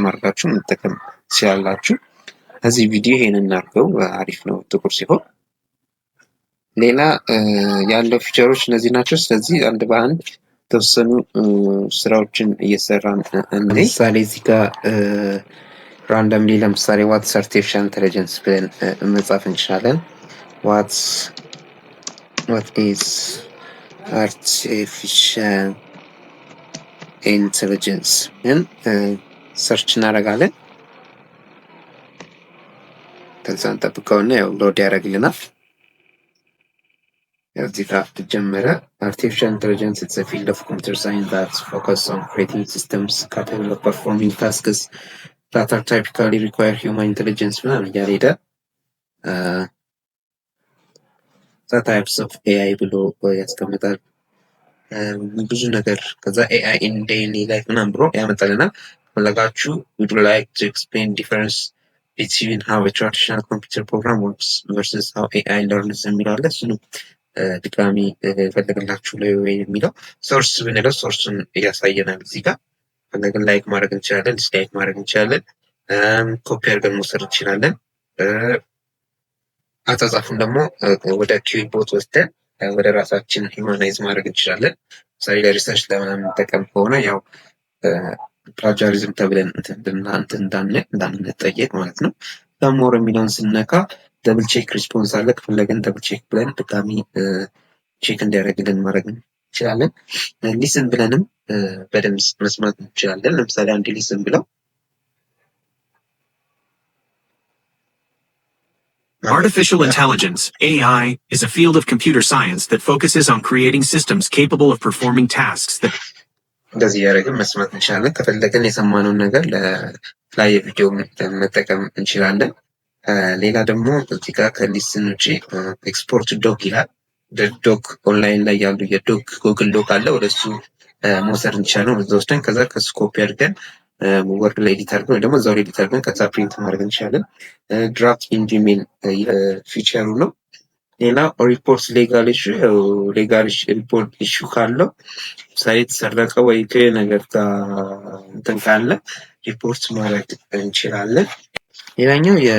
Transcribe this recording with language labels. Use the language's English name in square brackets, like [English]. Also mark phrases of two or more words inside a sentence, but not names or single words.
[Amharic] ማድረጋችሁ መጠቀም ትችላላችሁ። እዚህ ቪዲዮ ይሄንን እናድርገው፣ አሪፍ ነው ጥቁር ሲሆን። ሌላ ያለው ፊቸሮች እነዚህ ናቸው። ስለዚህ አንድ በአንድ የተወሰኑ ስራዎችን እየሰራን ለምሳሌ እዚህ ጋር ራንደምሊ ለምሳሌ [English] what's artificial intelligence [Amharic] ብለን መጻፍ እንችላለን። [English] what is artificial [Amharic] ኢንተለጀንስ ግን ሰርች እናደርጋለን። ከዛ እንጠብቀውና ያው ሎድ ያደርግልናል። እዚህ ጋር ተጀመረ። [English] artificial intelligence is a field of computer science that focuses on creating systems capable of performing tasks that are typically require human intelligence [Amharic] ምናምን እያለ ሄደ። [English] the types of AI [Amharic] ብሎ ያስቀምጣል ብዙ ነገር። ከዛ [English] AI in daily life [Amharic] ምናምን ብሎ ያመጣልናል። ፈለጋችሁ would [English] you like to explain difference between how a traditional computer program works versus how AI learns [Amharic] የሚላለ እሱን ድጋሚ ፈለግላችሁ ላይ ወይ የሚለው ሶርስ ብንለው ሶርሱን እያሳየናል። እዚህ ጋር ፈለግን ላይክ ማድረግ እንችላለን፣ ዲስላይክ ማድረግ እንችላለን፣ ኮፒ አድርገን መውሰድ እንችላለን። አጻጻፉን ደግሞ ወደ ኪውቦት ወስደን ወደ ራሳችን ሂውማናይዝ ማድረግ እንችላለን። ምሳሌ ለሪሰርች ለምናምን የምንጠቀም ከሆነ ያው ፕላጃሪዝም ተብለን እንዳንጠየቅ ማለት ነው። ሞር የሚለውን ስነካ [English] double check response [Amharic] አለ። ከፈለገን [English] double check [Amharic] ብለን ድጋሚ ቼክ እንዲያደርግልን ማድረግ እንችላለን። ሊስን ብለንም በደንብ መስማት እንችላለን። ለምሳሌ አንድ ሊስን ብለው [English] Artificial intelligence, AI, is a field of computer science that focuses on creating systems capable of performing tasks that [Amharic] እንደዚህ ያደረግን መስማት እንችላለን። ከፈለገን የሰማነውን ነገር ለተለያየ ቪዲዮ መጠቀም እንችላለን። ሌላ ደግሞ እዚህ ጋር ከሊስን ውጪ ኤክስፖርት ዶክ ይላል። [English] doc online [Amharic] ላይ ያሉ የዶክ ጉግል ዶክ አለ። ወደሱ መውሰድ እንችላለን። ወደዛ ወስደን ከዛ ከሱ ኮፒ አድርገን ወርድ ላይ ኤዲት አድርገን ወይ ደግሞ እዛው ላይ ኤዲት አድርገን ከዛ ፕሪንት ማድረግ እንችላለን። [English] draft in Gmail [Amharic] ፊቸሩ ነው። ሌላ ሪፖርት [English] legal report issue [Amharic] ካለው ሳይት ሰረቀ ወይ ነገር ጋር እንትን ካለ ሪፖርት ማድረግ እንችላለን። ሌላኛው